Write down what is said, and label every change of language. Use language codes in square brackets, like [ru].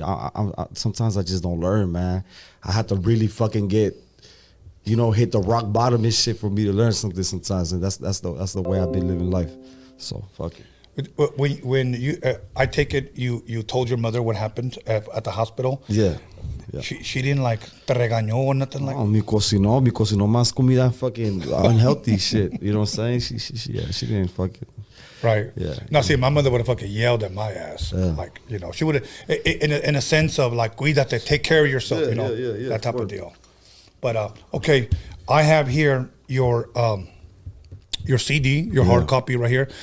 [en] I sometimes I just don't learn, man. I have to really fucking get, you know, hit the rock bottom and shit for me to learn something sometimes, and that's the way I've been living life. So fuck it. When you, I take it, you told your mother what happened at the hospital. Yeah. She didn't like [es] te regañó [en] or nothing like. [es] No, me cocinó más comida [en] fucking unhealthy shit. You know what I'm saying? She didn't fucking. Right. Yeah. Now, see, my mother would have fucking yelled at my ass. Like, you know, she would have, in a sense of like, [es] cuídate, [en] take care of yourself, you know, that type of deal. But, okay, I have here your CD, your hard copy right here.